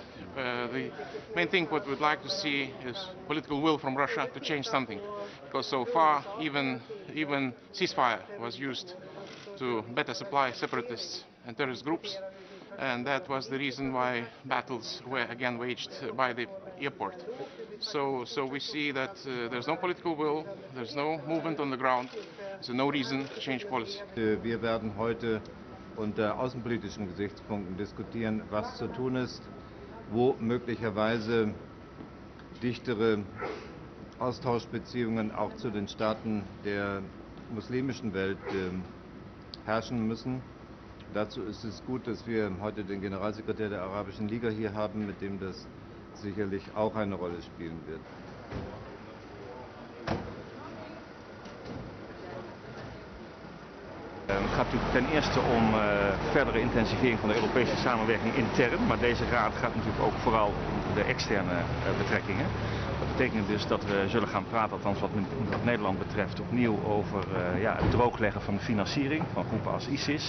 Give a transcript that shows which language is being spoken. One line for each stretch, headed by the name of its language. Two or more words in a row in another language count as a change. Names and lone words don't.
English: The main thing what we'd like to see is political will from Russia to change something, because so far even ceasefire was used to better supply separatists and terrorist groups, and that was the reason why battles were again waged by the airport. So we see that there's no political will, there's no movement on the ground, so no reason to change policy.
German: Wir werden heute unter außenpolitischen Gesichtspunkten diskutieren, was zu tun ist, wo möglicherweise dichtere Austauschbeziehungen auch zu den Staaten der muslimischen Welt herrschen müssen. Dazu ist es gut, dass wir heute den Generalsekretär der Arabischen Liga hier haben, mit dem das sicherlich auch eine Rolle spielen wird.
Dutch: Het gaat natuurlijk ten eerste om verdere intensivering van de Europese samenwerking intern, maar deze raad gaat natuurlijk ook vooral om de externe betrekkingen. Dat betekent dus dat we zullen gaan praten, althans wat Nederland betreft, opnieuw over het droogleggen van de financiering van groepen als ISIS.